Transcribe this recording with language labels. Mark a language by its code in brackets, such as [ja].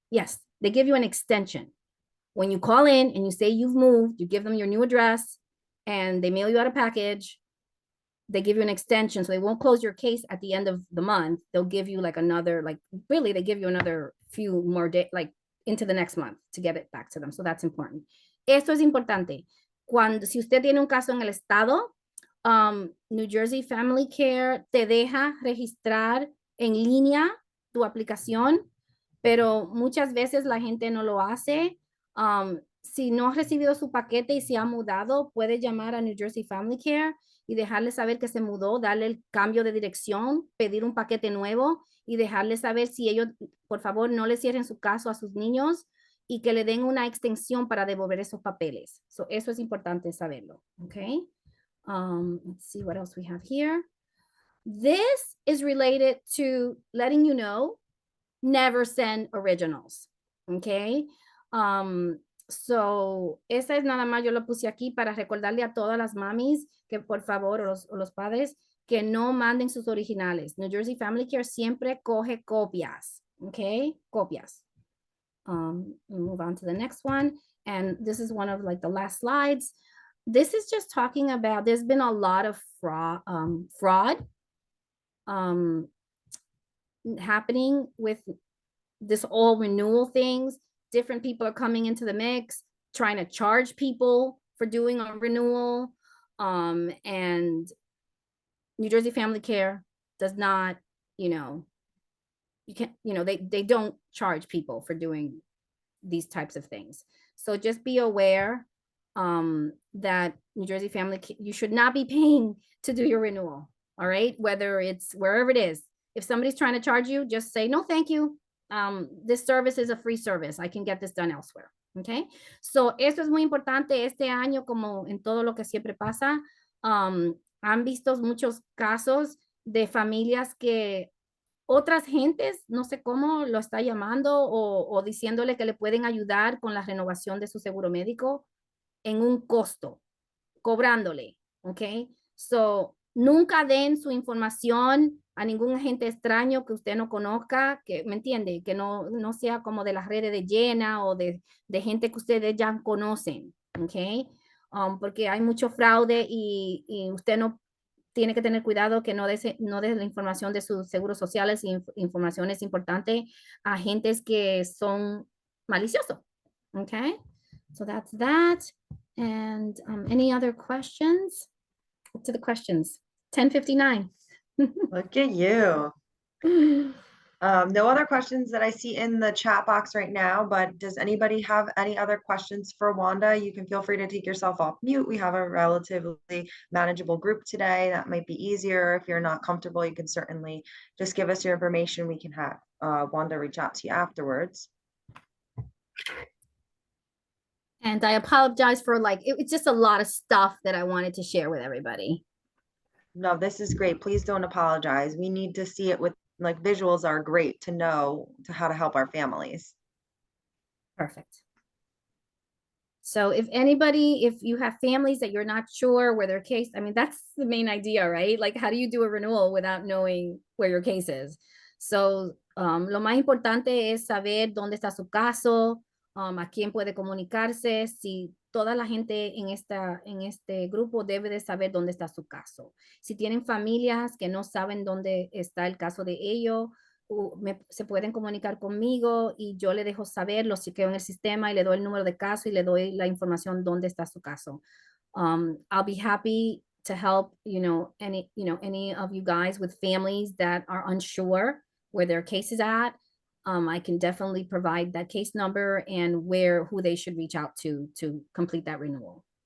[en] Yes, they give you an extension. When you call in and you say you've moved, you give them your new address and they mail you out a package, they give you an extension. So they won't close your case at the end of the month. They'll give you like another, they give you another few more days, like into the next month to get it back to them. So that's important. [es] Esto es importante. Si usted tiene un caso en el estado, New Jersey Family Care te deja registrar en línea tu aplicación, pero muchas veces la gente no lo hace. Si no ha recibido su paquete y se ha mudado, puede llamar a New Jersey Family Care y dejarle saber que se mudó, darle el cambio de dirección, pedir un paquete nuevo y dejarle saber si ellos, por favor, no le cierren su caso a sus niños y que le den una extensión para devolver esos papeles. So, eso es importante saberlo, okay? [en] Let's see what else we have here. This is related to letting you know, never send originals, okay? [es] So, esa es nada más, yo lo puse aquí para recordarle a todas las mamis que por favor, o los padres, que no manden sus originales. New Jersey Family Care siempre coge copias, okay? Copias. [en] We'll move on to the next one. And this is one of like the last slides. This is just talking about, there's been a lot of fraud happening with this all renewal things. Different people are coming into the mix, trying to charge people for doing a renewal. And New Jersey Family Care does not, you can't, they don't charge people for doing these types of things. So just be aware that New Jersey Family Care, you should not be paying to do your renewal. All right, whether it's wherever it is. If somebody's trying to charge you, just say, no, thank you. This service is a free service. I can get this done elsewhere. Okay. [es] So eso es muy importante este año, como en todo lo que siempre pasa. Han visto muchos casos de familias que otras gentes, no sé cómo lo está llamando o diciéndole que le pueden ayudar con la renovación de su seguro médico en un costo, cobrándole. Ok. So, nunca den su información a ningún agente extraño que usted no conozca, que me entiende, que no sea como de las redes de llena o de gente que ustedes ya conocen, ¿ok? Porque hay mucho fraude y usted no tiene que tener cuidado que no dé la información de sus seguros sociales y informaciones importantes a agentes que son maliciosos, ¿ok? [en] So that's that. And any other questions? To the questions. 10:59. Look at you. No other questions that I see in the chat box right now, but does anybody have any other questions for Wanda? You can feel free to take yourself off mute. We have a relatively manageable group today. That might be easier. If you're not comfortable, you can certainly just give us your information. We can have Wanda reach out to you afterwards. And I apologize for it's just a lot of stuff that I wanted to share with everybody. No, this is great. Please don't apologize. We need to see it with visuals are great to know how to help our families. Perfect. So if you have families that you're not sure where their case, I mean, that's the main idea, right? Like, how do you do a renewal without knowing where your case is? [es] So lo más importante es saber dónde está su caso, a quién puede comunicarse, si toda la gente en este grupo debe de saber dónde está su caso. Si tienen familias que no saben dónde está el caso de ellos, se pueden comunicar conmigo y yo le dejo saber, lo chequeo en el sistema y le doy el número de caso y le doy la información dónde está su caso. [en] I'll be happy to help, any of you guys with families that are unsure where their case is at. I can definitely provide that case number and who they should reach out to complete that renewal.